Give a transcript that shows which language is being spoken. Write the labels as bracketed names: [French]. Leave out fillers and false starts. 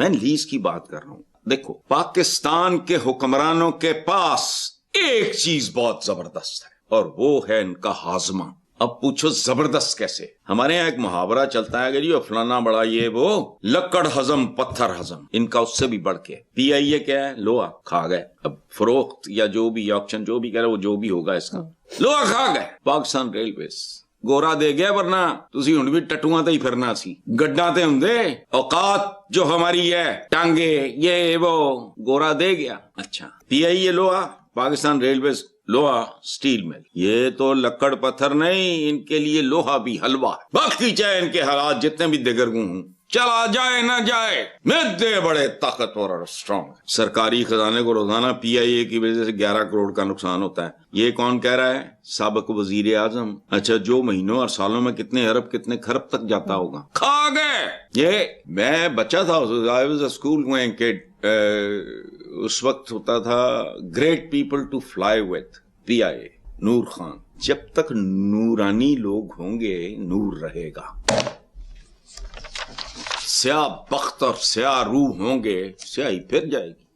[Urdu] میں لیز کی بات کر رہا ہوں. دیکھو پاکستان کے حکمرانوں کے پاس ایک چیز بہت زبردست ہے اور وہ ہے ان کا ہاضمہ. اب پوچھو زبردست کیسے؟ ہمارے یہاں ایک محاورہ چلتا ہے کہ جی فلانا بڑا یہ وہ, لکڑ ہضم پتھر ہضم. ان کا اس سے بھی بڑھ کے پی آئی اے کیا ہے, لوہا کھا گئے. اب فروخت یا جو بھی آکشن جو بھی کہہ رہے وہ جو بھی ہوگا اس کا, لوہا کھا گئے. [Punjabi] پاکستان ریلویز گورا دے گیا, ورنہ تسی ہن بھی ٹٹواں تے ہی پھرنا سی. گڈاں تے ہوندے, [Urdu] اوقات جو ہماری ہے, ٹانگے یہ وہ, گورا دے گیا. اچھا پی آئی اے لوہا, پاکستان ریلویز لوہا اسٹیل مل. یہ تو لکڑ پتھر نہیں, ان کے لیے لوہا بھی حلوہ. باقی چاہے ان کے حالات جتنے بھی دگرگوں ہوں, چلا جائے نہ جائے, مدے بڑے طاقتور اور اسٹرانگ. سرکاری خزانے کو روزانہ پی آئی اے کی وجہ سے 11 کروڑ کا نقصان ہوتا ہے. یہ کون کہہ رہا ہے؟ سابق وزیر اعظم. اچھا جو مہینوں اور سالوں میں کتنے ارب کتنے خرب تک جاتا ہوگا, کھا گئے. یہ میں بچہ تھا, [English] I was a school going kid. [Urdu] اس وقت ہوتا تھا [English] great people to fly with, [Urdu] پی آئی اے, نور خان. جب تک نورانی لوگ ہوں گے نور رہے گا. سیاہ بخت اور سیاہ روح ہوں گے, سیاہی پھر جائے گی.